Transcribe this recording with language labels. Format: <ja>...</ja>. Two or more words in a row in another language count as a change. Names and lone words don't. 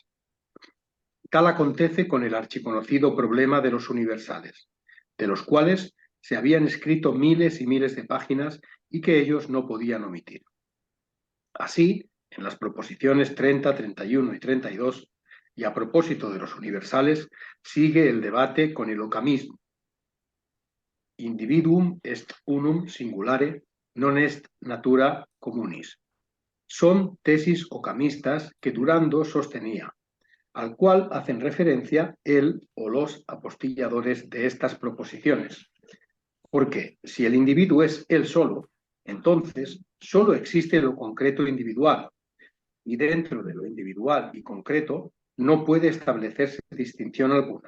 <es>Tal acontece con el archiconocido problema de los universales, de los cuales se habían escrito miles y miles de páginas y que ellos no podían omitir. Así, en las proposiciones 30, 31 y 32, y a propósito de los universales, sigue el debate con el ocamismo.</es> <la>Individuum est unum singulare, non est natura communis.</la> <es>Son tesis ocamistas que Durando sostenía, al cual hacen referencia él o los apostilladores de estas proposiciones. Porque si el individuo es él solo, entonces solo existe lo concreto individual, y dentro de lo individual y concreto no puede establecerse distinción alguna.</es>